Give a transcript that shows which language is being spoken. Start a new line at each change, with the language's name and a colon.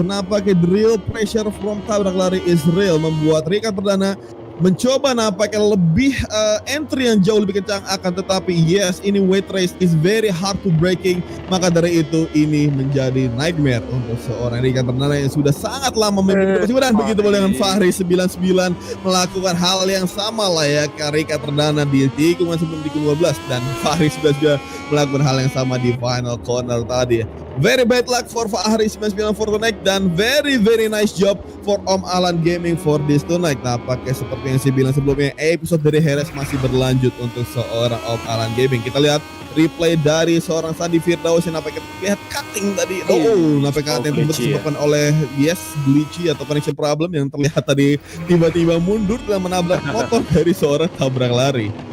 Indonesian: Nampaknya
English: the real pressure from tabrak lari is real,
Indonesian: membuat Ricard Perdana mencoba nampaknya lebih entry yang jauh lebih kencang, akan tetapi yes, ini
English: wet race is very hard to braking,
Indonesian: maka dari itu ini menjadi nightmare untuk seorang Ricard Perdana yang sudah sangat lama memimpin dan begitu pula dengan Fahri 99 melakukan hal yang sama layaknya Ricard Perdana di tikungan sebelum tikungan 12, dan Fahri sudah melakukan hal yang sama di final corner tadi.
English: Very bad luck for Fahri 99 for tonight, dan very nice job for Om Alan Gaming for this tonight.
Indonesian: Nampaknya seperti yang saya bilang sebelumnya, episode dari Heres masih berlanjut untuk seorang Om Alan Gaming. Kita lihat replay dari seorang Sandy Firdaus yang nampaknya terlihat cutting tadi. Nampaknya cutting itu disebabkan oleh glitchy atau connection problem yang terlihat tadi tiba-tiba mundur dan menabrak motor dari seorang tabrak lari.